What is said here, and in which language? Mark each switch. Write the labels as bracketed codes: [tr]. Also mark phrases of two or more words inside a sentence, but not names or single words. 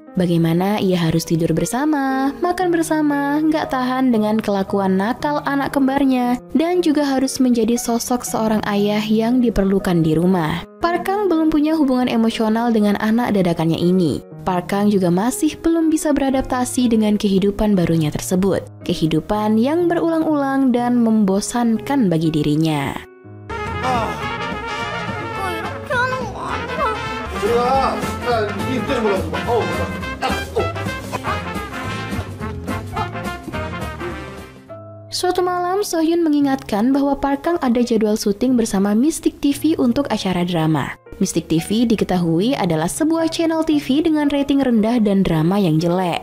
[id] Bagaimana ia harus tidur bersama, makan bersama, nggak tahan dengan kelakuan nakal anak kembarnya, dan juga harus menjadi sosok seorang ayah yang diperlukan di rumah. Park Kang belum punya hubungan emosional dengan anak dadakannya ini. Park Kang juga masih belum bisa beradaptasi dengan kehidupan barunya tersebut. Kehidupan yang berulang-ulang dan membosankan bagi dirinya. [ko] 이렇게 하는 거 아니야. 들어가. 이 때는 몰라서 봐. [id] Suatu malam, Sohyun mengingatkan bahwa Park Kang ada jadwal syuting bersama Mystic TV untuk acara drama. Mystic TV diketahui adalah sebuah channel TV dengan rating rendah dan drama yang jelek.